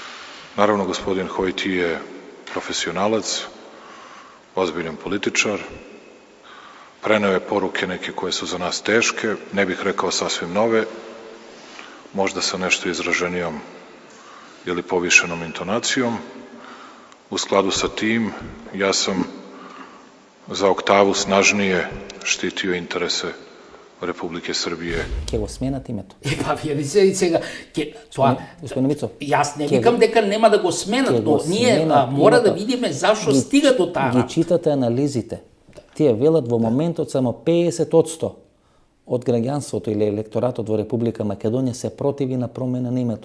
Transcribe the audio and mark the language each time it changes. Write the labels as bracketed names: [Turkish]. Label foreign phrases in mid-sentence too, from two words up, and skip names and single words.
[Serbian] Naravno, gospodin Hojti je profesionalac, ozbiljan političar, preneo je poruke neke koje su za nas teške, ne bih rekao sasvim nove, možda sa nešto izraženijom ili povišenom intonacijom. U skladu sa tim, ja sam za oktavu snažnije štitio interese Republike Srbije. [Macedonian] Ке го сменат името. Па вие сега тоа Господин Мицов. Јас не викам дека нема да го сменат, но ние мора да видиме зашо стига до таа. Ги читате анализите. Тие велат во моментот само 50% од граѓанството или електоратот во Република Македонија се противи на промена на името.